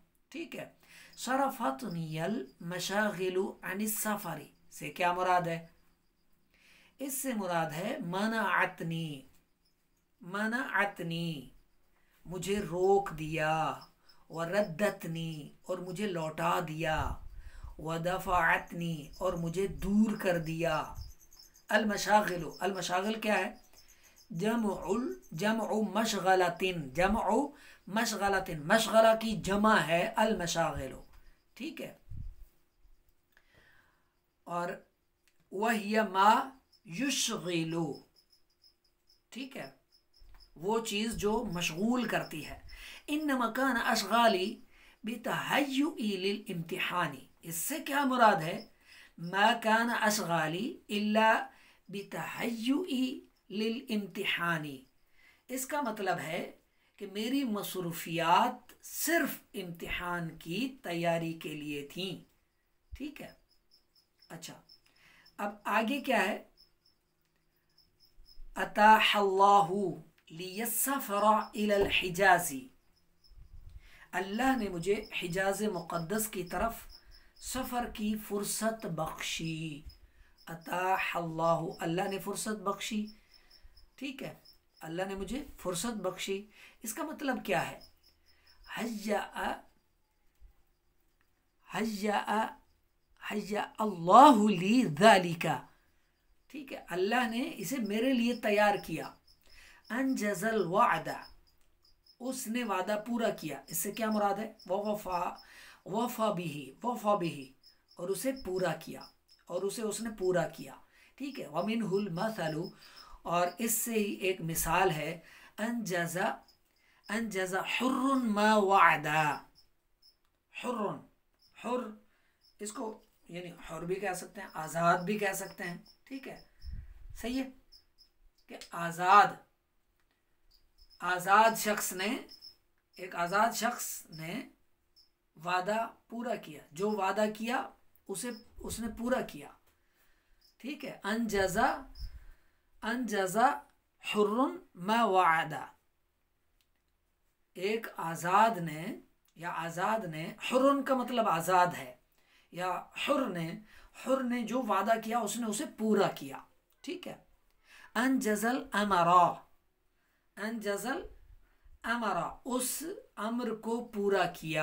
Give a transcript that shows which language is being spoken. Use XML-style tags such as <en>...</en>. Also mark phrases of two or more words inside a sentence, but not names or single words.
<ur>ٹھیک ہے,</ur> <ar>صرفتني المشاغل عن السفر</ar> <ur>سے کیا مراد ہے، اس سے مراد ہے</ur> <ar>منعتني، منعتني,</ar> <ur>مجھے روک دیا.</ur> <ar>وردّتني,</ar> <ur>اور مجھے لوٹا دیا.</ur> <ar>ودفعتني,</ar> <ur>اور مجھے دور کر دیا.</ur> <ar>المشاغلُ، المشاغل</ar> <ur>کیا ہے,</ur> <ar>جمع مشغلة، جمع مشغلة,</ar> <ur>مشغلہ کی جمع ہے</ur> <ar>المشاغلُ.</ar> <ur>ٹھیک ہے، اور وہ</ur> <ar>ما يشغل,</ar> <ur>ٹھیک ہے، وہ چیز جو مشغول کرتی ہے.</ur> <ar>إن مكان أشغالي بتهيؤ للامتحان,</ar> <ur>اس سے کیا مراد ہے,</ur> <ar>ما كان أشغالي إلا بتهيؤ للامتحان,</ar> <ur>اس کا مطلب ہے کہ میری مصروفیات صرف امتحان کی تیاری کے لیے تھی. ٹھیک ہے، اچھا، اب آگے کیا ہے,</ur> <ar>أتاح الله لي السفر إلى الحجاز,</ar> <ur>اللہ نے مجھے حجاز مقدس کی طرف سفر کی فرصت بخشی.</ur> <ar>أتاح الله,</ar> <ur>اللہ نے فرصت بخشی. ٹھیک ہے، اللہ نے مجھے فرصت بخشی، اس کا مطلب کیا ہے,</ur> <ar>هيأ هيأ هيأ الله لي ذلك.</ar> <ur>ٹھیک ہے، اللہ نے اسے میرے لیے تیار کیا.</ur> <ar>أنجز الوعد,</ar> <ur>اس نے وعدہ پورا کیا، اس سے کیا مراد ہے,</ur> <ar>وفى، وفى به، وفى به,</ar> <ur>اور اسے پورا کیا، اور اسے اس نے پورا کیا. ٹھیک ہے,</ur> <ar>ومنه المثل,</ar> <ur>اور اس سے ہی ایک مثال ہے,</ur> <ar>أنجز، أنجز حرٌّ ما وعد، حرٌّ، حر,</ar> <ur>اس کو یعنی حر بھی کہہ سکتے ہیں، آزاد بھی کہہ سکتے ہیں. ٹھیک ہے، صحیح ہے کہ آزاد، آزاد شخص نے، ایک آزاد شخص نے وعدہ پورا کیا، جو وعدہ کیا اسے اس نے پورا کیا. ٹھیک ہے,</ur> <ar>أنجز، أنجز حرٌّ ما وعد,</ar> <ur>ایک آزاد نے، یا آزاد نے، حرٌّ کا مطلب آزاد ہے، یا حر نے جو وعدہ کیا اس نے اسے پورا کیا. ٹھیک ہے,</ur> <ar>أنجز الأمر، أنجز الأمر,</ar> <ur>اس امر کو پورا کیا.</ur>